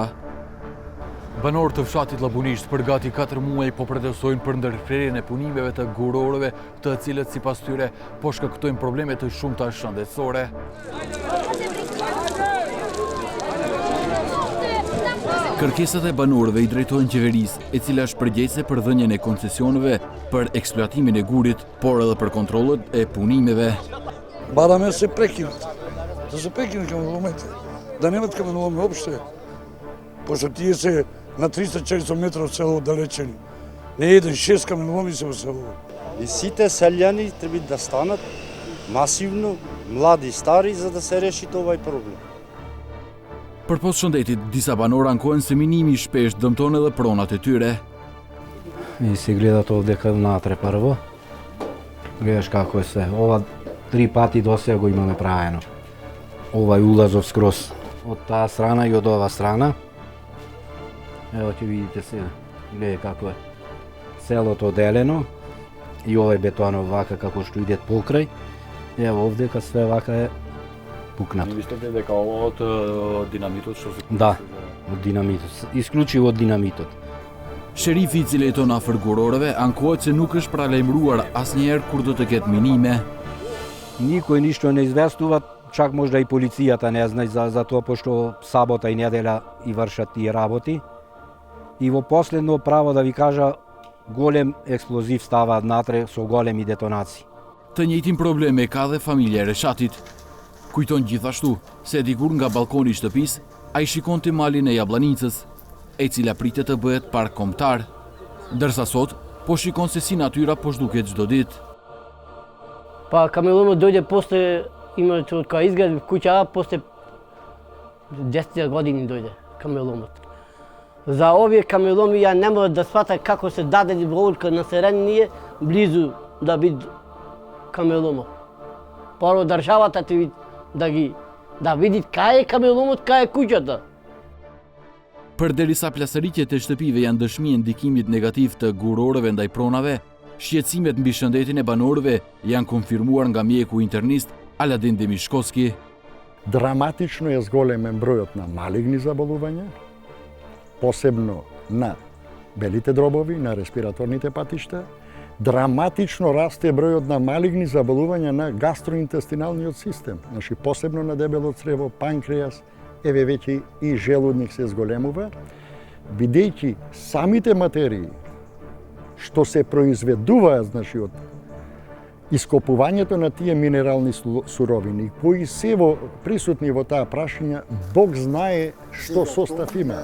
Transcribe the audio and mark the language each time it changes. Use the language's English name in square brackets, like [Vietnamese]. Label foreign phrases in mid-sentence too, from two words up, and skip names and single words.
[Albanian] Banorët të fshatit Llabunisht për gati 4 muaj po protestojnë për ndërprerjen e punimeve të gurorëve, të cilët sipas tyre po shkaktojnë probleme të shumta shëndetësore. Kërkesat e banorëve i drejtohen qeverisë, e cila shpërgjegjse për dhënien e koncesioneve për eksploatimin e gurit, por edhe për kontrollet e punimeve. [Macedonian] Бараме се прекинат. Да се прекинат каменоломите. Да немат каменоломи уопште. Пошто тие се на 300-400 метра од село далечени. Не еден 6 каменоломи се во село. И сите селјани треба да станат масивно, млади, стари, за да се реши овај проблем. [Albanian] Përpos shëndetit, disa banorë ankohen se minimi shpesh dëmton edhe pronat e tyre. [Serbian] I si gledat ovdje kad natre prvo. Gledaš kako je sve. [Macedonian] Ова 3 пати досега го имаме правено. Овај улазов скроз од та страна и од ова страна. Ево ќе видите се, гледај како је цело то делено и овај бетон овака како што иде покрај. Ево овдје кад све овака је пукнато. Mislite дека ова од динамитот што се... Да, од динамитот, исклучиво од динамитот. [Albanian] Sherifi i cili jeton afër gurorëve ankohet se nuk është paralajmëruar asnjëherë kur do të ketë minime. [Macedonian] Никој ништо не известува, чак можда и полицијата не знае за тоа, пошто сабота и неделя и вршат тие работи. И во последно право да ви кажа, голем експлозив става натре со големи детонации. [Albanian] Të njëjtin problem e ka dhe familja e Reshatit. Kujton gjithashtu se dikur nga balkoni i shtëpisë ai shikonte malin e Jabllanicës, e cila pritet të bëhet park kombëtar, ndërsa sot po shikon se si natyra po zhduket çdo ditë. [Macedonian] Pa каменоломот дојде после, има кога изгради куќа, после 10 години дојде каменоломот. За овие каменоломи ја не можам да сватам како се даде волка населени ние близу да биде каменоломот. Първо државата да види кај е каменоломот, кај е куќата. [Albanian] Përderisa plasëritjet e shtëpive janë dëshmi e ndikimit negativ të gurorëve ndaj pronave, shqetësimet mbi shëndetin e banorëve janë konfirmuar nga mjeku internist Aladin Demishkovski. [Macedonian] Драматично е зголемен бројот на малигни заболувања, посебно на белите дробови, на респираторните патишта. Драматично расте бројот на малигни заболувања на гастроинтестиналниот систем, значи посебно на дебело црево, панкреас, еве веќе и желудник се зголемува, бидејќи самите материи што се произведуваат, значи од ископувањето на тие минерални суровини, кои се присутни во таа прашања, Бог знае што состав има.